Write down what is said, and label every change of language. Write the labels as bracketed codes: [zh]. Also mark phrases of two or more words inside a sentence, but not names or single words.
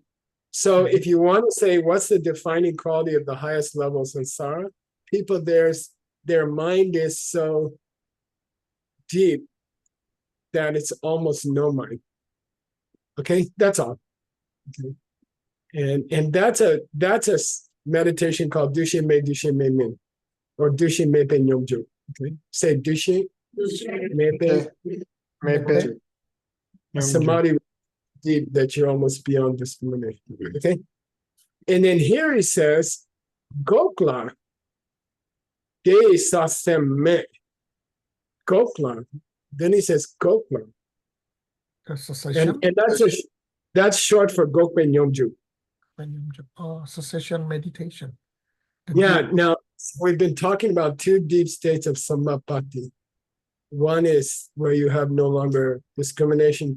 [en] So if you want to say what's the defining quality of the highest level of samsara, people their mind is so deep that it's almost no mind. Okay, that's all. Okay. And that's a meditation called [bo] Dushe me min, [en] or [bo] Dushe me pe nyomju. [en] Okay, say [bo] Dushe me pe samadhi [en] deep that you're almost beyond discrimination. Okay, and then here he says [bo] Gokla de sasem me. [en] Gokla. Then he says Gokla. And that's short for [bo] Gokpe Nyomju. [en] Cessation meditation. Now we've been talking about 2 deep states of samapati. One is where you have no longer discrimination.